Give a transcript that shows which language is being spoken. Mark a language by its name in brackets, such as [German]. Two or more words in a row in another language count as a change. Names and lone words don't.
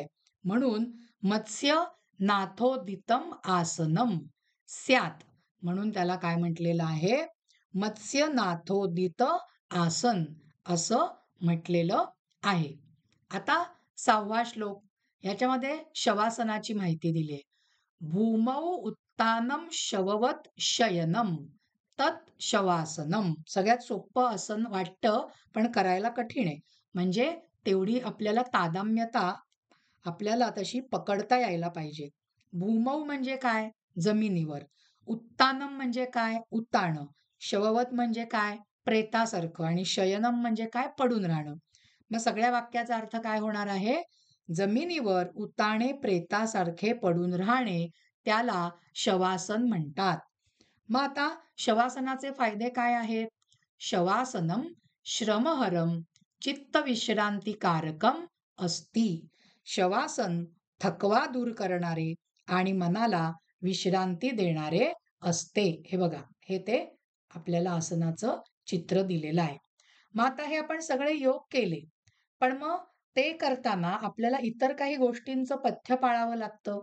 [Sanskrit] म्हणून मत्स्य नाथोदितम आसनम स्यात. [Marathi] म्हणून त्याला काय म्हटलेलं आहे? मत्स्य नाथोदित आसन असं म्हटलेलं आहे. आता 6वा श्लोक, ह्याच्यामध्ये शवासनाची माहिती दिली आहे. [Sanskrit] भूमौ उत्तानम शववत शयनम तत् शवासनम. [Marathi] सगळ्यात सोपं आसन वाटतं, पण करायला कठीण आहे. म्हणजे तेवढी आपल्याला तादाम्यता आपल्याला तशी पकडता यायला पाहिजे. भूमौ म्हणजे काय? जमिनीवर. उत्तानम म्हणजे काय? उताणं. शववत म्हणजे काय? प्रेतासारखं. आणि शयनम म्हणजे काय? पडून राहणं. मग सगळ्या वाक्याचा अर्थ काय होणार आहे? जमिनीवर उताणे प्रेतासारखे पडून राहणे त्याला शवासन म्हणतात. मग आता शवासनाचे फायदे काय आहेत? [Sanskrit] शवासनम श्रमहरम चित्तविश्रांतिकारकम अस्ति. [Marathi] शवासन थकवा दूर करणारे आणि मनाला विश्रांती देणारे असते. हे बघा, हे ते आपल्याला आसनाचं चित्र दिलेलं आहे. मग आता हे आपण सगळे योग केले, पण मग ते करताना आपल्याला इतर काही गोष्टींचं पथ्य पाळावं लागतं.